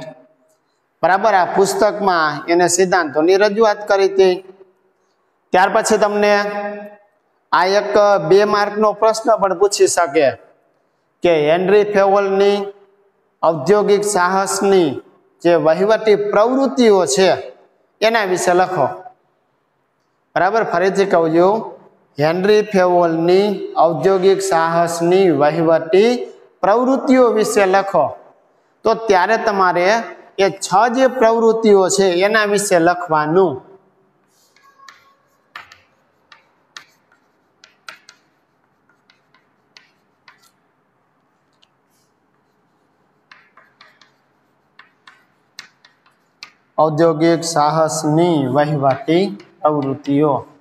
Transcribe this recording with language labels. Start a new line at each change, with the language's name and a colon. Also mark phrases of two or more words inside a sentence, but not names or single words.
Gujarati: બરાબર આ પુસ્તક મેં એને સિદ્ધાંતોં કી રજૂઆત કરી થી। ત્યાર પછી તમને આ એક 2 માર્ક નો પ્રશ્ન પણ પૂછી શકે કે હેનરી ફેવલની ઔદ્યોગિક સાહસની જે વહીવટી પ્રવૃત્તિઓ છે એના વિશે લખો। બરાબર ફરીથી કહું છું, હેનરી ફેવલની ઔદ્યોગિક સાહસની વહીવટી પ્રવૃત્તિઓ વિશે લખો। તો ત્યારે તમારે યે 6 જે પ્રવૃત્તિઓ છે એના વિશે લખવાનું। ઔદ્યોગિક સાહસની વહીવટી પ્રવૃત્તિઓ।